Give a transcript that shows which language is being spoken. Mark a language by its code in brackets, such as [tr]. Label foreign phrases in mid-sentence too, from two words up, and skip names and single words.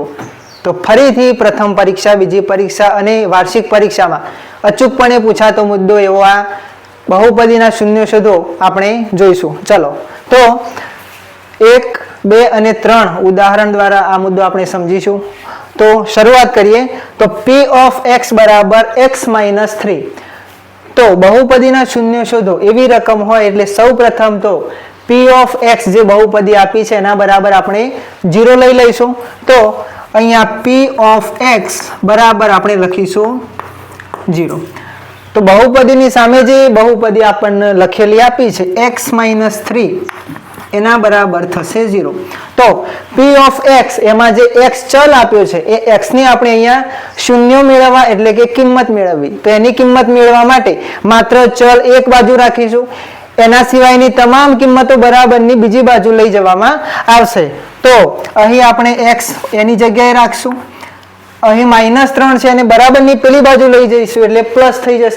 [gu] તો ફરીથી પ્રથમ પરીક્ષા, બીજી પરીક્ષા અને વાર્ષિક પરીક્ષામાં અચૂકપણે પૂછાતો મુદ્દો એવો આ બહુપદીના શૂન્ય શોધવો આપણે જોઈશું। ચલો તો 1, 2 અને 3 ઉદાહરણ દ્વારા આ મુદ્દો આપણે સમજીશું। તો શરૂઆત કરીએ તો [en] p of x [gu] બરાબર x માઇનસ 3। તો બહુપદી ના શૂન્ય શોધો એવી રકમ હો એટલે સૌ પ્રથમ તો [en] p of x [gu] જે બહુપદી આપી છે એના બરાબર આપણે 0 લઈ લઈશું। તો અહીંયા [en] p of x [gu] બરાબર આપણે લખીશું 0। તો બહુપદી ની સામે જે બહુપદી આપણે લખેલી આપી છે x માઇનસ 3 એના બરાબર થશે 0। તો [en] p of x [gu] એમાં જે x ચલ આપ્યો છે એ x ની આપણે અહીંયા શૂન્ય મેળવવા એટલે કે કિંમત મેળવવી। તો એની કિંમત મેળવવા માટે માત્ર ચલ એક બાજુ રાખીશું, એના સિવાયની તમામ કિંમતો બરાબરની બીજી બાજુ લઈ જવામાં આવશે। તો અહીં આપણે x એની જગ્યાએ રાખશું, અહીં -3 છે અને બરાબરની પેલી બાજુ લઈ જઈશું એટલે પ્લસ થઈ જશે।